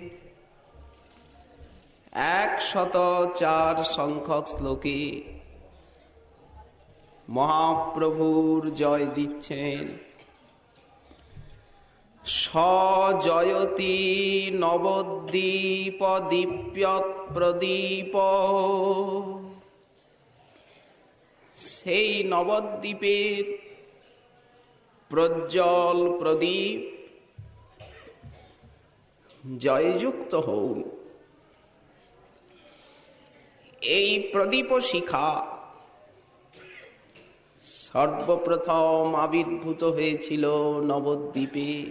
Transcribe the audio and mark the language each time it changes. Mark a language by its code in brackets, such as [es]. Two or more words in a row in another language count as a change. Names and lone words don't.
[bn] 104 সংখ্যক শ্লোকে মহাপ্রভুর জয় দিচ্ছেন। [sa] सजयति नवद्वीप दीप्यत् प्रदीप। [bn] সেই নবদ্বীপের প্রজ্জ্বল প্রদীপ জয়যুক্ত হউন। এই প্রদীপ শিখা সর্বপ্রথম আবির্ভূত হয়েছিল নবদ্বীপে।